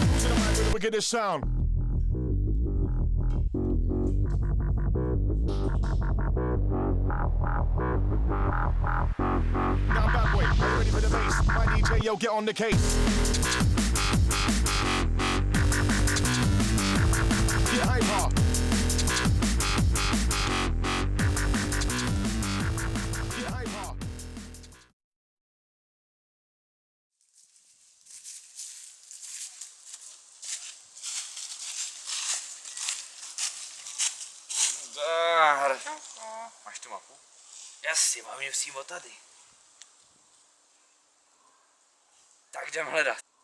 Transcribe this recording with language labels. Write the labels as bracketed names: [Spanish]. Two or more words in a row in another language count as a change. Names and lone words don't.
[English] Who's in the mic with the wickedest sound? Now bad boy, are you ready for the bass? My DJ, yo, get on the case. Get hyper. Get hyper. [Czech] Zdar. Máš tu mapu? Jasně, mám je přímo tady. Tak jdem hledat.